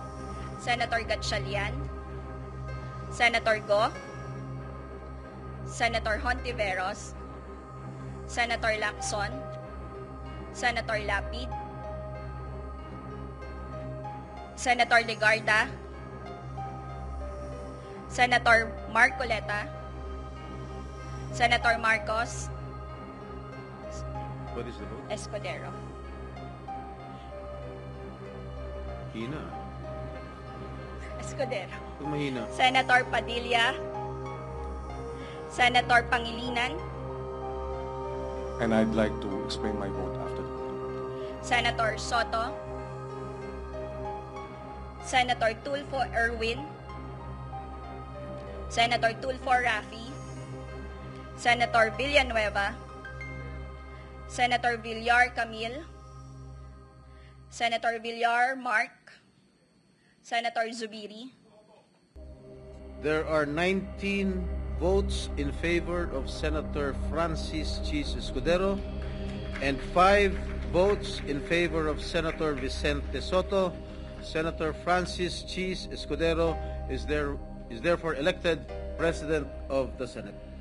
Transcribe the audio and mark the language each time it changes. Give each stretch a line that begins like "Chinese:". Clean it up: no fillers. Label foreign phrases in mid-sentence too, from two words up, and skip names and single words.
English: Senator Gatchalian, Senator Go, Senator Hontiveros, Senator Lacson, Senator Lapid, Senator Legarda, Senator Marcoleta, Senator Marcos, What is the vote? Escudero.
Filipino: Hina. Escudero. Pag mahina.
English: Senator Padilla, Senator Pangilinan, And I'd like to explain my vote after the vote. Senator Soto, Senator Tulfo Erwin, Senator Tulfo Rafi, Senator Villanueva, Senator Villar Camille, Senator Villar Mark, Senator Zubiri, There are 19 votes in favor of Senator Francis Cheese Escudero and 5 votes in favor of Senator Vicente Soto. Senator Francis Cheese Escudero is therefore elected President of the Senate.